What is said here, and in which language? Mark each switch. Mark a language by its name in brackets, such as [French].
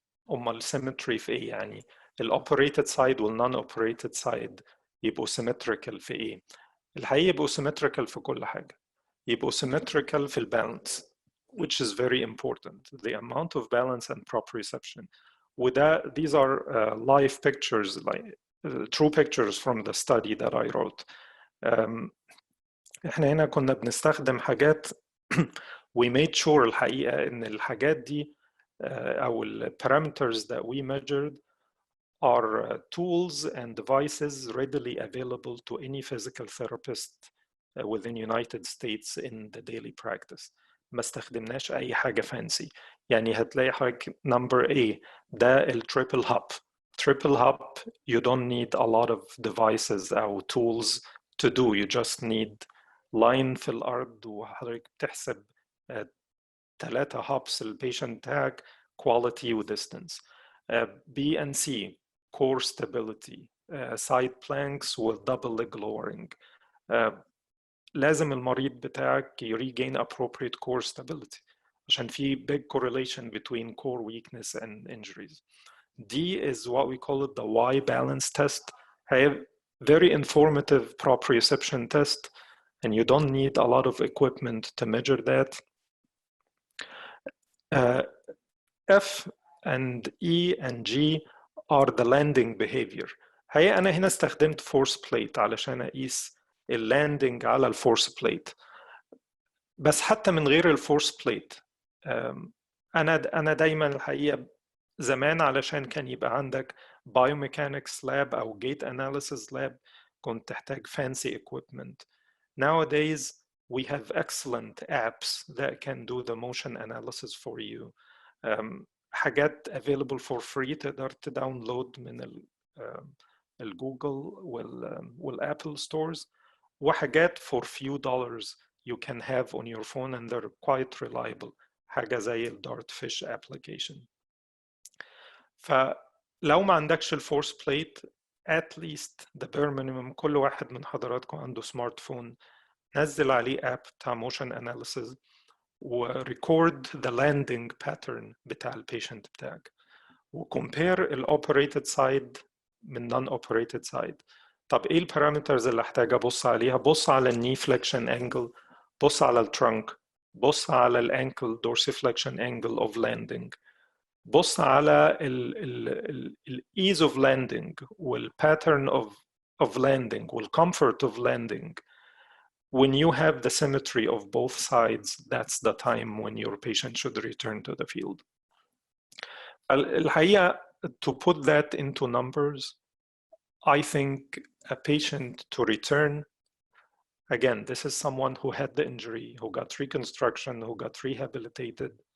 [Arabic] السيمتري في ايه يعني؟ الاوبريتد سايد والنون اوبريتد سايد يبقوا سيمتريكال في ايه؟ الحقيقة يبقوا سيمتريكال في كل حاجة. يبقوا سيمتريكال في البالانس, [English] which is very important. The amount of balance and proprioception. These are live pictures, like true pictures from the study that I wrote. [Arabic] احنا هنا كنا بنستخدم حاجات [English] we made sure [Arabic] الحقيقة ان الحاجات دي أو [English] parameters that we measured are tools and devices readily available to any physical therapist within United States in the daily practice. [Arabic] ما استخدمناش أي حاجة fancy. يعني هتلاقي حاجة number A ده triple hop. [English] Triple hop, you don't need a lot of devices أو tools to do. You just need line [Arabic] في الأرض وحضرتك بتحسب 3 hops البيشنت بتاعك quality و distance. [English] B and C, core stability, side planks with double leg lowering. [Arabic] لازم المريض بتاعك [English] regain appropriate core stability [Arabic] عشان في [English] big correlation between core weakness and injuries. D is what we call it the Y balance test. Very informative proprioception test, and you don't need a lot of equipment to measure that. F and E and G are the landing behavior. [Arabic] أنا هنا استخدمت force plate علشان أقيس اللاندنج على الفورس بليت. بس حتى من غير الفورس بليت أنا دايما الحقيقة زمان علشان كان يبقى عندك biomechanics lab أو gait analysis lab كنت تحتاج fancy equipment. [English] Nowadays we have excellent apps that can do the motion analysis for you. حاجات available for free [Arabic] تقدر تداونلود من الجوجل والابل [English] stores, وحاجات for few dollars you can have on your phone and they're quite reliable. [Arabic] حاجة زي Dartfish application. فلو ما عندكش الفورس بليت [English] at least the bare minimum [Arabic] كل واحد من حضراتكم عنده سمارت فون نزل عليه اب بتاع موشن اناليسيز وريكورد [English] the landing pattern [Arabic] بتاع البيشنت بتاعك وكومبير الاوبريتد سايد من non operated side. طب ايه البارامترز اللي احتاج ابص عليها؟ بص على الني فليكشن انجل، بص على الترنك، بص على الانكل dorsiflexion angle of landing، بص على ال ease of landing وال pattern of landing وال comfort of landing. [English] When you have the symmetry of both sides, that's the time when your patient should return to the field. الحقيقة, to put that into numbers, I think a patient to return, again, this is someone who had the injury, who got reconstruction, who got rehabilitated.